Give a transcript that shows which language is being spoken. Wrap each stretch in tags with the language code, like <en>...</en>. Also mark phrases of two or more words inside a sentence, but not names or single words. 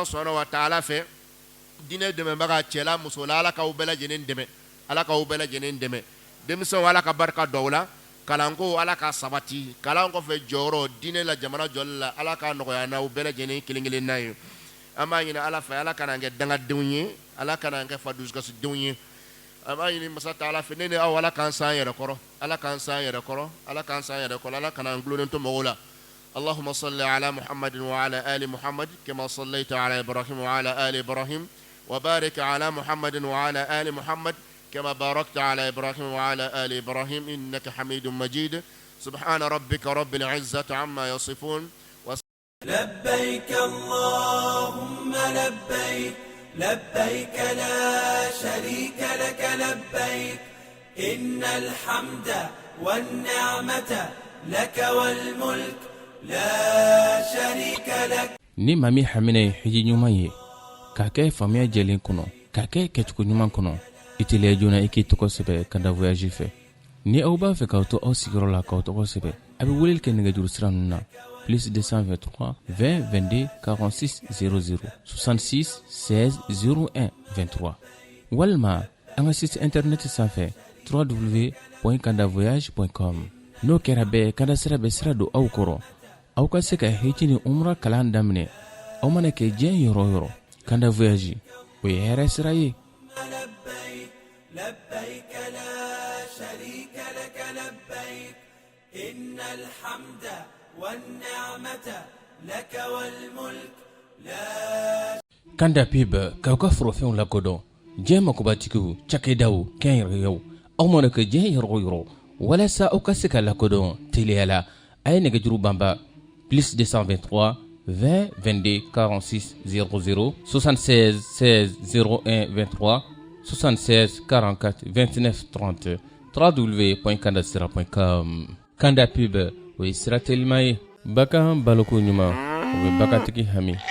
<ar>سبحانه وتعالى</ar> <bm>fɛ diinɛ dɛmɛbaga cɛla musola ala k'aw bɛɛ lajɛlen dɛmɛ ala k'aw bɛɛ lajɛlen dɛmɛ denmisɛnw ala ka barika don aw la kalanko ala ka sabati kalan kɔfɛ jɔyɔrɔ diinɛ la jamana jɔli la ala ka nɔgɔya n'aw bɛɛ lajɛlen kelen kelen n'a ye an b'a ɲini ala fɛ ala kana kɛ dangadenw ye ala kana kɛ fadusukasidenw ye an b'a ɲini masa taala fɛ ne ni aw ala k'an s'an yɛrɛ kɔrɔ ala k'an s'an yɛrɛ kɔrɔ ala k'an s'an yɛrɛ kɔrɔ ala kana an gulonnen to mɔgɔw la</bm> <ar>اللهم صل على محمد وعلى آل محمد كما صليت على إبراهيم وعلى آل إبراهيم وبارك على محمد وعلى آل محمد كما باركت على إبراهيم وعلى آل إبراهيم إنك حميد مجيد سبحان ربك رب العزة عما يصفون لبيك اللهم لبيك لبيك لا شريك لك لبيك إن الحمد والنعمة لك والملك لا شريك لك</ar> <bm>ni maa min hamina ye hiji ɲuman ye k'a kɛ faamuya jɛlen kɔnɔ k'a kɛ kɛcogo ɲuman kɔnɔ i teliya joona i k'i tɔgɔ sɛbɛ kanda voyage fɛ ni aw b'a fɛ k'aw to aw sigiyɔrɔ la k'aw tɔgɔ sɛbɛ a bɛ weleli kɛ nɛgɛjuru sira ninnu na plus 223 20 22 46 00 66 16 01 23 walima an ka</bm> <fr>site internet</fr> <bm>sanfɛ www.kandavoyage.com n'o kɛra bɛɛ kanda sira bɛ sira don aw kɔrɔ aw ka se ka hiji ni umra kalan daminɛ aw mana kɛ diɲɛ yɔrɔ o yɔrɔ kanda voyage o ye hɛrɛ sira ye</bm> <ar>لبيك لبيك لا شريك لك لبيك إن الحمد والنعمة لك والملك لا</ar> <bm>kanda pib k'aw ka forofɛnw lakodɔn diɲɛ makobatigiw cakɛdaw kɛnyɛrɛyew aw mana kɛ diɲɛ yɔrɔ o yɔrɔ walasa aw ka se ka lakodɔn teliya la a ye nɛgɛjuru banba plus 223 20 22 46 00 76 16 01 23 76 44 29 30 www.kandasira.com kanda pub o ye sira teliman ye bagan baloko ɲuman o bɛ bagatigi hami</bm>